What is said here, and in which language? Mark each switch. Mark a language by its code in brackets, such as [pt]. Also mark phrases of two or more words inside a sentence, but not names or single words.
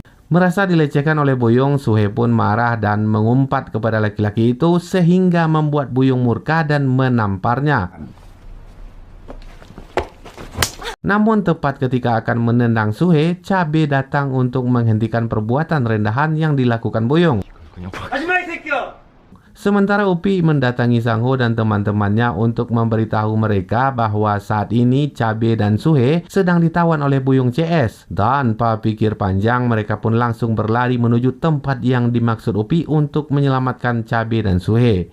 [id] Merasa dilecehkan oleh Buyung, Suhe pun marah dan mengumpat kepada laki-laki itu sehingga membuat Buyung murka dan menamparnya. Namun tepat ketika akan menendang Suhe, Cabe datang untuk menghentikan perbuatan rendahan yang dilakukan Buyung. [ko] 하지마 이 새끼야! [id] Sementara Upi mendatangi Sang Ho dan teman-temannya untuk memberitahu mereka bahwa saat ini Cabe dan Suhe sedang ditawan oleh Buyung CS. Tanpa pikir panjang, mereka pun langsung berlari menuju tempat yang dimaksud Upi untuk menyelamatkan Cabe dan Suhe.